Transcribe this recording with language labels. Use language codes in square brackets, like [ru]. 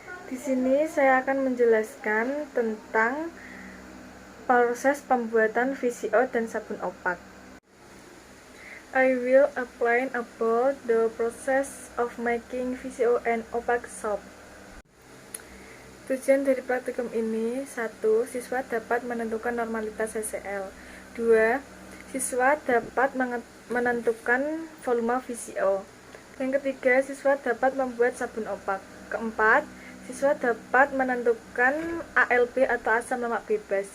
[id] Di sini saya akan menjelaskan tentang proses pembuatan VCO dan sabun opak. [en] I will explain about the process of making VCO and opak soap. [id] Tujuan dari praktikum ini: 1. Siswa dapat menentukan normalitas HCl. 2. Siswa dapat menentukan volume VCO. Yang ketiga, siswa dapat membuat sabun opak. Keempat, siswa dapat menentukan ALB atau asam lemak bebas.